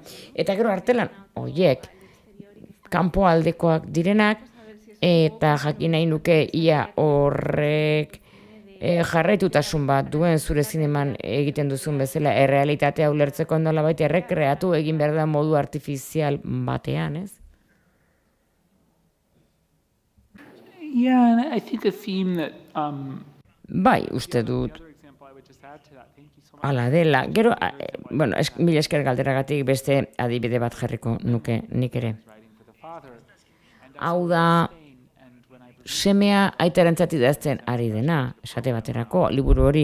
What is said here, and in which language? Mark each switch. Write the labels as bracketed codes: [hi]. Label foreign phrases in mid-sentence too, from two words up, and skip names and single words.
[eu] Eta gero artelan, horiek, kanpoaldekoak direnak, eta jakin nahi nuke ia horrek jarraitutasun bat duen zure zineman egiten duzun bezala, errealitatea ulertzeko nolabait errekreatu egin behar da modu artifizial batean, ez? [en] Yeah, and I think a theme that [eu] Bai, uste dut. Hala dela. Gero, mila esker galderagatik beste adibide bat jarriko nuke nik ere. Hau da, semea aitarentzat idazten ari dena, esate baterako, liburu hori.